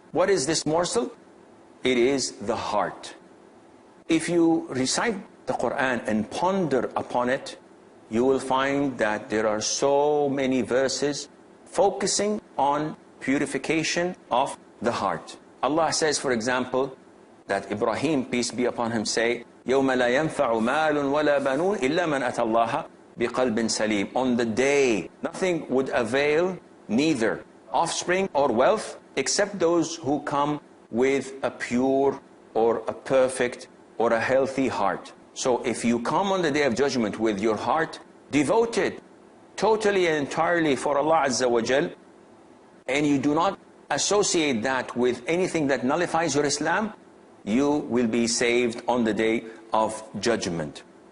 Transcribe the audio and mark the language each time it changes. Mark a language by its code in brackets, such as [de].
[en] What is this morsel? It is the heart. If you recite the Quran and ponder upon it, you will find that there are so many verses focusing on purification of the heart. Allah says, for example, that Ibrahim, peace be upon him, say, [ar] يَوْمَ لَا يَنْفَعُ مَالٌ وَلَا بَنُونَ إِلَّا مَنْ أَتَى اللَّهَ بِقَلْبٍ سَلِيمٍ. [en] On the day, nothing would avail, neither offspring or wealth, except those who come with a pure or a perfect or a healthy heart. So if you come on the Day of Judgment with your heart devoted totally and entirely for Allah Azza wa Jal, and you do not associate that with anything that nullifies your Islam, you will be saved on the Day of Judgment.